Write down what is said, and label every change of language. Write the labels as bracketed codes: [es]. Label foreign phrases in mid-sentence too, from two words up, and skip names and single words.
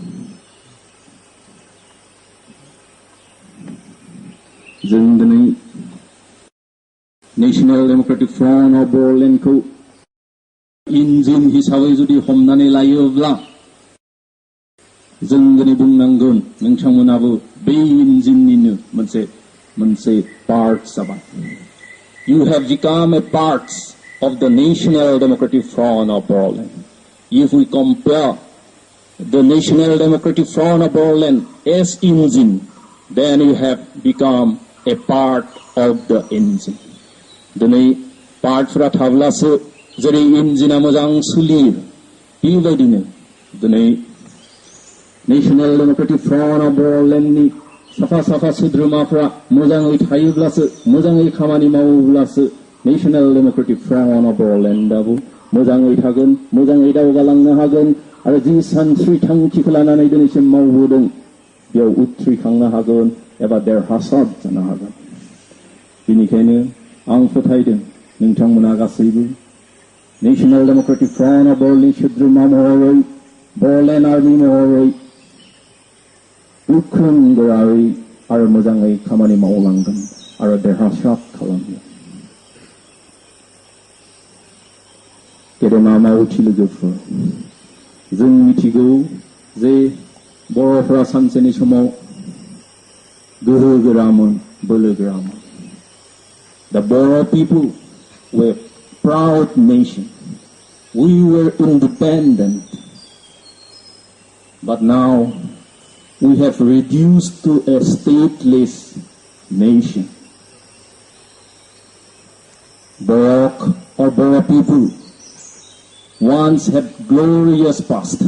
[brx] जों दिनै नेशनेल डेमोक्रेटिक फ्रन्ट अफ बड'लेण्डखौ इन्जिन हिसाबै जुदि हमनानै लायोब्ला जों दिनै बुंनांगोन नोंथांमोनाबो बे इन्जिननिनो मोनसे पार्ट जाबाय। [en] You have become a part of the National Democratic Front of Bodoland. If we compare the National Democratic Front of Bodoland as engine, then you have become a part of the engine. [brx] Dini partfora thablaso jeri engine mojang solir bebaidino dini National Democratic Front of Bodoland ni safa sudrumafra mojangai thaiblaso mojangai khamani mawublaso National Democratic Front of Bodoland abu mojangai thagon mojangai daवगालांनो हागोन आरो जि सानस्रि थांखिखौ लानानै दिनैसिम मावबोदों बेयाव उथ्रिखांनो हागोन एबा देरहासार जानो हागोन बेनिखायनो आं फोथायदों नोंथांमोना गासैबो नेशनेल डेमोक्रेटिक फ्रन्ट अफ बर'नि सोद्रोमा महरै बड'लेण्ड आर्मि महरै गोख्रों गोरायै आरो मोजाङै खामानि मावलांगोन आरो देरहासार खालामगोन गेदेमा मावथि लोगोफोर जों मिथिगौ जे बर'फोरा सानसेनि समाव गोहो गोरामोन बोलो गोरामोन [en] The Boro people were proud nation. We were independent. But now we have reduced to a stateless nation. Boro or Boro people once had glorious past.